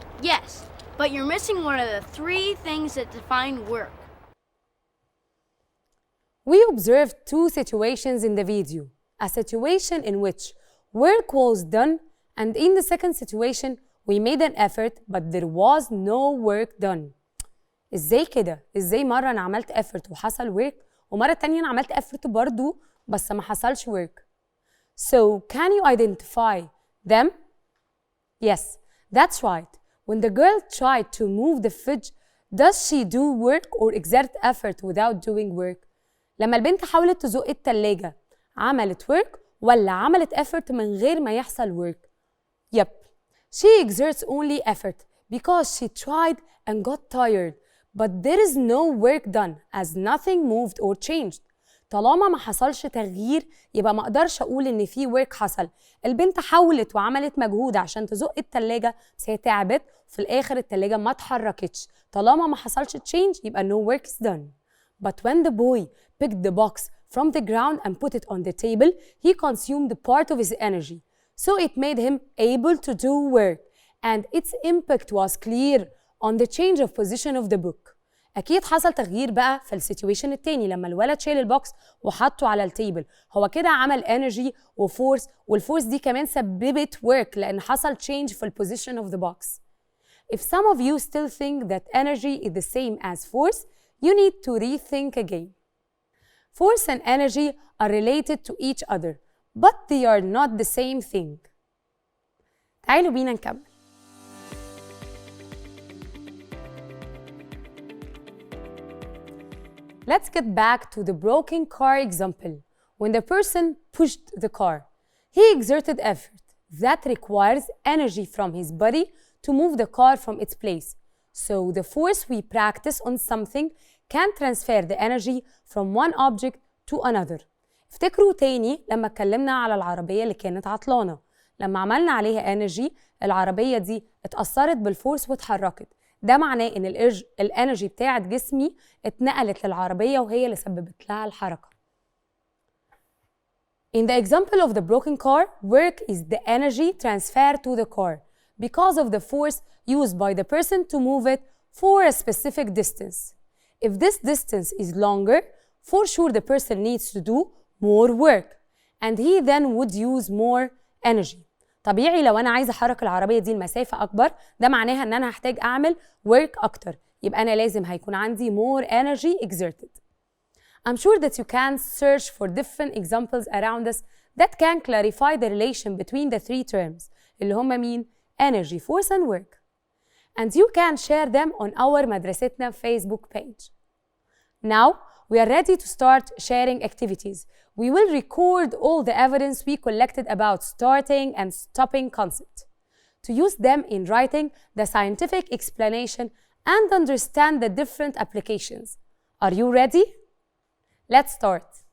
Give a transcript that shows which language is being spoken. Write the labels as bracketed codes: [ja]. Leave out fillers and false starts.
[en] Yes, but you're missing one of the three things that define work. We observed two situations in the video. A situation in which work was done, and in the second situation, we made an effort, but there was no work done. [ar] إزاي كده؟ إزاي مرة أنا عملت effort وحصل work، ومرة تانية أنا عملت effort برضو بس ما حصلش work. So, can you identify them? Yes, that's right. When the girl tried to move the fridge, does she do work or exert effort without doing work? لما البنت حاولت تزق التلاجة، عملت work ولا عملت effort من غير ما يحصل work؟ [en] Yep, she exerts only effort because she tried and got tired, but there is no work done as nothing moved or changed. [ar] طالما ما حصلش تغيير يبقى ما اقدرش اقول ان في work حصل. البنت حاولت وعملت مجهود عشان تزق التلاجة بس هي تعبت وفي الاخر التلاجة ما اتحركتش. طالما ما حصلش change يبقى [en] no work is done. But when the boy picked the box from the ground and put it on the table, he consumed part of his energy. So it made him able to do work and its impact was clear on the change of position of the book. [ar] أكيد حصل تغيير بقى في السيتويشن التاني لما الولد شايل البوكس وحطه على التيبل. هو كده عمل energy وفورس، والفورس دي كمان سببت work لأن حصل change في البوزيشن [en] of the box. If some of you still think that energy is the same as force, you need to rethink again. Force and energy are related to each other, but they are not the same thing. [ar] تعالوا بينا نكمل. [en] Let's get back to the broken car example. When the person pushed the car, he exerted effort that requires energy from his body to move the car from its place. So the force we practice on something can transfer the energy from one object to another. افتكروا تاني لما اتكلمنا على العربية اللي كانت عطلانة. لما عملنا عليها energy العربية دي اتأثرت بالفورس واتحركت. ده معناه ان الانرجي بتاعت جسمي اتنقلت للعربية وهي اللي سببت لها الحركة. In the example of the broken car, work is the energy transferred to the car because of the force used by the person to move it for a specific distance. If this distance is longer, for sure the person needs to do more work and he then would use more energy. [ar] طبيعي لو أنا عايزة أحرك العربية دي المسافة أكبر، ده معناها إن أنا هحتاج أعمل work أكتر، يبقى أنا لازم هيكون عندي [en] more energy exerted. I'm sure that you can search for different examples around us that can clarify the relation between the three terms [ar] اللي هم مين؟ [en] Energy, force and work. And you can share them on our مدرستنا Facebook page. Now, we are ready to start sharing activities. We will record all the evidence we collected about starting and stopping concept to use them in writing the scientific explanation and understand the different applications. Are you ready? Let's start.